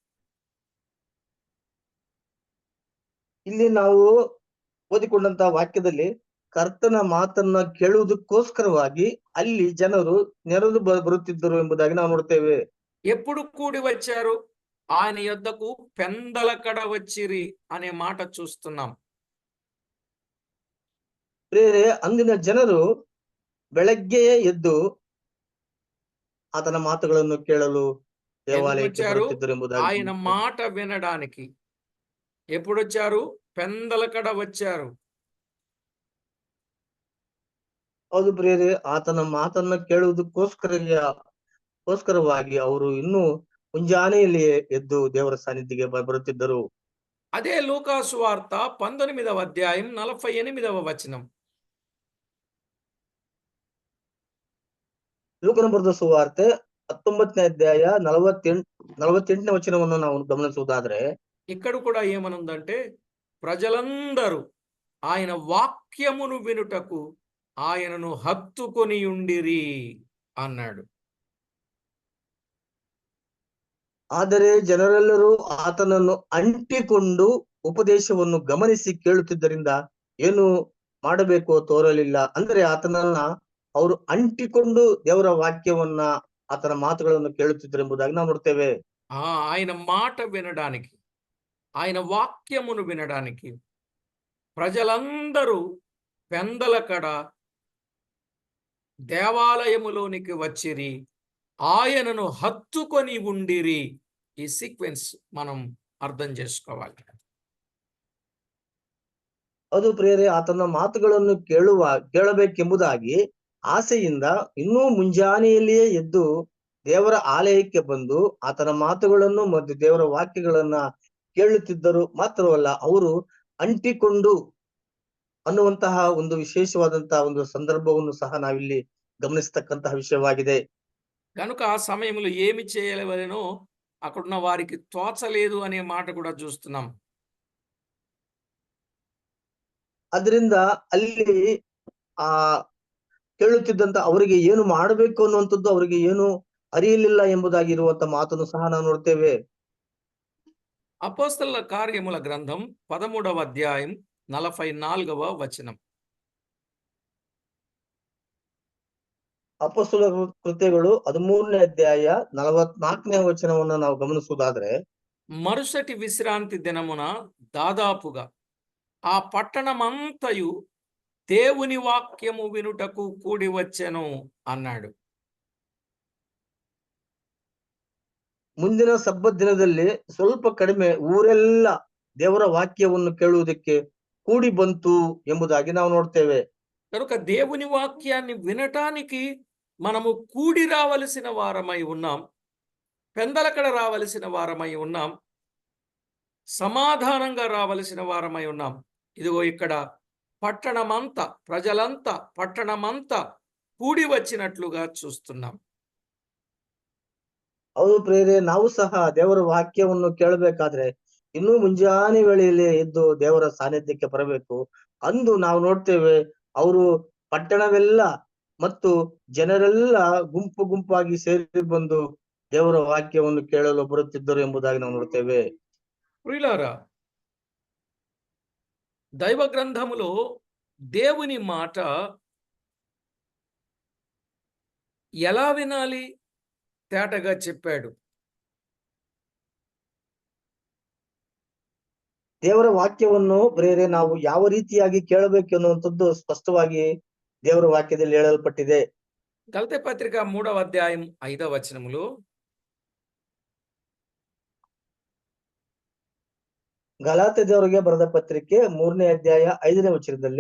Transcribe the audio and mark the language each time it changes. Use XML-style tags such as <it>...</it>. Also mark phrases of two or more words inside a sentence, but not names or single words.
<kn>ಇಲ್ಲಿ ನಾವು ಓದಿಕೊಂಡಂತ ವಾಕ್ಯದಲ್ಲಿ ಕರ್ತನ ಮಾತನ್ನ ಕೇಳುವುದಕ್ಕೋಸ್ಕರವಾಗಿ ಅಲ್ಲಿ ಜನರು ನೆರೆದು ಬರುತ್ತಿದ್ದರು ಎಂಬುದಾಗಿ ನಾವು ನೋಡ್ತೇವೆ.</kn> <te>ఎప్పుడు కూడి వచ్చారు? ఆయన యొద్దకు పెందలకడ వచ్చిరి అనే మాట చూస్తున్నాం.</te> <kn>ಬೇರೆ ಅಂದಿನ ಜನರು ಬೆಳಗ್ಗೆಯೇ ಎದ್ದು ಆತನ ಮಾತುಗಳನ್ನು ಕೇಳಲು ದೇವಾಲಯಕ್ಕೆ ಬರುತ್ತಿದ್ದರು ಎಂಬುದಾಗಿ</kn> <te>ఆయన మాట వినడానికి. ఎప్పుడొచ్చారు? పెందలకడ వచ్చారు.</te> <kn>ಹೌದು ಪ್ರಿಯರೇ, ಆತನ ಮಾತನ್ನ ಕೇಳುವುದಕ್ಕೋಸ್ಕರವಾಗಿ ಅವರು ಇನ್ನೂ ಮುಂಜಾನೆಯಲ್ಲಿಯೇ ಎದ್ದು ದೇವರ ಸಾನ್ನಿಧ್ಯಕ್ಕೆ ಬರುತ್ತಿದ್ದರು.</kn> <te>అదే లూకా సువార్త 19వ అధ్యాయం 48వ వచనం.</te> <kn>ಲೂಕನ ಬರೆದ ಸುವಾರ್ತೆ 19ನೇ ಅಧ್ಯಾಯ 48ನೇ ವಚನವನ್ನು ನಾವು ಗಮನಿಸುವುದಾದ್ರೆ</kn> <te>ఇక్కడ కూడా ఏమనుందంటే ప్రజలందరూ ఆయన వాక్యమును వినుటకు ఆయనను హత్తుకొని ఉండిరి అన్నాడు.</te> <kn>ಆದರೆ ಜನರೆಲ್ಲರೂ ಆತನನ್ನು ಅಂಟಿಕೊಂಡು ಉಪದೇಶವನ್ನು ಗಮನಿಸಿ ಕೇಳುತ್ತಿದ್ದರಿಂದ ಏನು ಮಾಡಬೇಕೋ ತೋರಲಿಲ್ಲ. ಅಂದ್ರೆ ಆತನನ್ನ ಅವರು ಅಂಟಿಕೊಂಡು ದೇವರ ವಾಕ್ಯವನ್ನ ಆತನ ಮಾತುಗಳನ್ನು ಕೇಳುತ್ತಿದ್ದರು ಎಂಬುದಾಗಿ ನಾವು ನೋಡ್ತೇವೆ.</kn> <te>ఆయన మాట వినడానికి, ఆయన వాక్యమును వినడానికి ప్రజలందరూ పెందలకడ దేవాలయములోనికి వచ్చిరి, ఆయనను హత్తుకొని ఉండిరి. ఈ సీక్వెన్స్ మనం అర్థం చేసుకోవాలి.</te> <kn>ಅದು ಪ್ರಿಯರೇ, ಆತನ ಮಾತುಗಳನ್ನು ಕೇಳಬೇಕೆಂಬುದಾಗಿ ಆಸೆಯಿಂದ ಇನ್ನೂ ಮುಂಜಾನೆಯಲ್ಲಿಯೇ ಎದ್ದು ದೇವರ ಆಲಯಕ್ಕೆ ಬಂದು ಆತನ ಮಾತುಗಳನ್ನು ಮತ್ತು ದೇವರ ವಾಕ್ಯಗಳನ್ನ ಕೇಳುತ್ತಿದ್ದರು. ಮಾತ್ರವಲ್ಲ, ಅವರು ಅಂಟಿಕೊಂಡು ಅನ್ನುವಂತಹ ಒಂದು ವಿಶೇಷವಾದಂತಹ ಒಂದು ಸಂದರ್ಭವನ್ನು ಸಹ ನಾವಿಲ್ಲಿ ಗಮನಿಸತಕ್ಕಂತಹ ವಿಷಯವಾಗಿದೆ.</kn> <te>కనుక ఆ సమయంలో ఏమి చేయలేవనో అక్కడున్న వారికి తోచలేదు అనే మాట కూడా చూస్తున్నాం.</te> <kn>ಅದರಿಂದ ಅಲ್ಲಿ ಆ ಕೇಳುತ್ತಿದ್ದಂತ ಅವರಿಗೆ ಏನು ಮಾಡಬೇಕು ಅನ್ನುವಂಥದ್ದು ಅವರಿಗೆ ಏನು ಅರಿಯಲಿಲ್ಲ ಎಂಬುದಾಗಿರುವಂತ ಮಾತನ್ನು ಸಹ ನಾವು ನೋಡ್ತೇವೆ.</kn> <te>అపోస్తలుల కార్యముల గ్రంథం 13వ అధ్యాయం 44వ వచనం.</te> <kn>ಅಪೊಸ್ತಲ ಕೃತ್ಯಗಳು 13ನೇ ಅಧ್ಯಾಯ 44ನೇ ವಚನವನ್ನು ನಾವು ಗಮನಿಸುವುದಾದ್ರೆ</kn> <te>మరుసటి విశ్రాంతి దినమున దాదాపుగా ఆ పట్టణమంతయు దేవుని వాక్యము వినుటకు కూడి వచ్చెను అన్నాడు.</te> <kn>ಮುಂದಿನ ಸಬ್ಬತ್ ದಿನದಲ್ಲಿ ಸ್ವಲ್ಪ ಕಡಿಮೆ ಊರೆಲ್ಲ ದೇವರ ವಾಕ್ಯವನ್ನು ಕೇಳುವುದಕ್ಕೆ ಕೂಡಿ ಬಂತು ಎಂಬುದಾಗಿ ನಾವು ನೋಡ್ತೇವೆ.</kn> <te>కనుక దేవుని వాక్యాన్ని వినటానికి మనము కూడి రావలసిన వారమై ఉన్నాం, పెందలకడ రావలసిన వారమై ఉన్నాం, సమాధానంగా రావలసిన వారమై ఉన్నాం. ఇదిగో ఇక్కడ పట్టణమంతా, ప్రజలంతా, పట్టణమంతా కూడి వచ్చినట్లుగా చూస్తున్నాం.</te> <kn>ಹೌದು ಪ್ರೇರೆ, ನಾವು ಸಹ ದೇವರ ವಾಕ್ಯವನ್ನು ಕೇಳಬೇಕಾದ್ರೆ ಇನ್ನೂ ಮುಂಜಾನೆ ವೇಳೆಯಲ್ಲಿ ಎದ್ದು ದೇವರ ಸಾನ್ನಿಧ್ಯಕ್ಕೆ ಬರಬೇಕು. ಅಂದು ನಾವು ನೋಡ್ತೇವೆ ಅವರು ಪಟ್ಟಣವೆಲ್ಲ ಮತ್ತು ಜನರೆಲ್ಲ ಗುಂಪು ಗುಂಪಾಗಿ ಸೇರಿ ಬಂದು ದೇವರ ವಾಕ್ಯವನ್ನು ಕೇಳಲು ಬರುತ್ತಿದ್ದರು ಎಂಬುದಾಗಿ ನಾವು ನೋಡ್ತೇವೆ.</kn> <te>ప్రియులారా, దైవ గ్రంథములో దేవుని మాట ఎలా వినాలి తేటగా చెప్పాడు.</te> <kn>ದೇವರ ವಾಕ್ಯವನ್ನು ಪ್ರೇರೆ ನಾವು ಯಾವ ರೀತಿಯಾಗಿ ಕೇಳಬೇಕು ಅನ್ನುವಂಥದ್ದು ಸ್ಪಷ್ಟವಾಗಿ ದೇವರ ವಾಕ್ಯದಲ್ಲಿ ಹೇಳಲ್ಪಟ್ಟಿದೆ.</kn> <te>గలతీ పత్రిక 3వ అధ్యాయం 5వ వచనములో</te> <kn>ಗಲಾತ್ಯದವರಿಗೆ ಬರೆದ ಪತ್ರಿಕೆ 3ನೇ ಅಧ್ಯಾಯ 5ನೇ ವಚನದಲ್ಲಿ</kn>